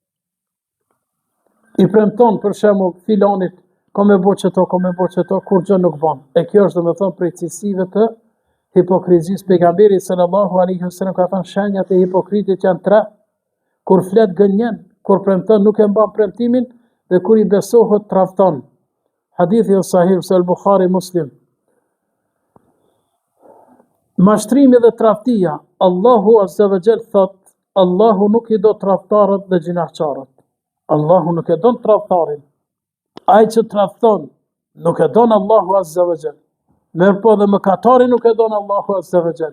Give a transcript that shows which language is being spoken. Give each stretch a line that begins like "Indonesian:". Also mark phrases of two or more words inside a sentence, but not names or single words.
Albanian: I premton për shembull filanit, ka me bo qëto, kur gjë nuk bën. E kjo është domethënë prej cilësive të hipokrizisë. Pejgamberi
Arabic: صلى الله عليه وسلم
Albanian: ka thënë shenjat e hipokritit janë 3. Kur flet gënjen, kur premton nuk e mban premtimin, dhe kur i besohet tradhton. Hadithi është sahih se al-Bukhari Muslim. Mashtrimi dhe tradhtia, Allahu
Arabic: عز وجل
Albanian: thot, Allahu nuk i do tradhtarët dhe gjinahçarët. Allahu nuk e don tradhtarin. Ai që tradhton, nuk e don Allahu
Arabic: عز وجل.
Albanian: Mirëpo dhe mëkatarin nuk e don Allahu
Arabic: عز وجل.